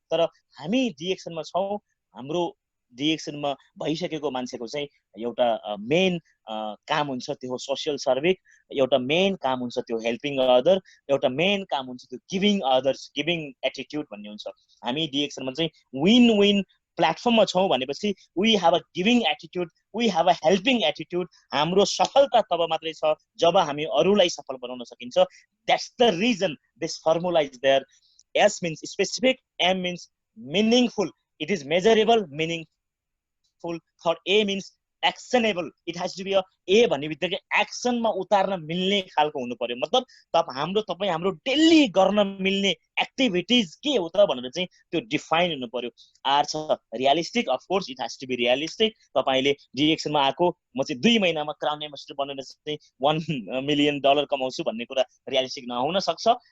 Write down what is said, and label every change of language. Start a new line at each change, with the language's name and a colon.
Nepali: तर हामी डिएक्सनमा छौँ, हाम्रो डिएक्सनमा भइसकेको मान्छेको चाहिँ एउटा मेन काम हुन्छ त्यो हो सोसियल सर्भिस, एउटा मेन काम हुन्छ त्यो हेल्पिङ अदर, एउटा मेन काम हुन्छ त्यो गिभिङ अदर्स, गिभिङ एटिट्युड भन्ने हुन्छ। हामी डिएक्सनमा चाहिँ विन विन प्लेटफर्ममा छौँ भनेपछि
English: We have a giving attitude, we have a helping attitude.
Nepali: हाम्रो सफलता तब मात्रै छ जब हामी अरूलाई सफल बनाउन सकिन्छ।
English: That's the reason this formula is there. S means specific, M means meaningful, it is measurable, meaningful. Third, A means actionable, it has to be a
Nepali: भन्ने बित्तिकै एक्सनमा उतार्न मिल्ने खालको हुनु पर्यो। मतलब तपाईँ हाम्रो डेली गर्न मिल्ने एक्टिभिटिज के हो त भनेर चाहिँ त्यो डिफाइन हुनु पर्यो। आर छ realistic,
English: Of course it has to be realistic.
Nepali: तपाईले डिरेक्सनमा आएको म चाहिँ 2 महिनामा क्राउन एम्बेसडर बनेर चाहिँ $1 million कमाउँछु भन्ने कुरा रियलिस्टिक नहुन सक्छ।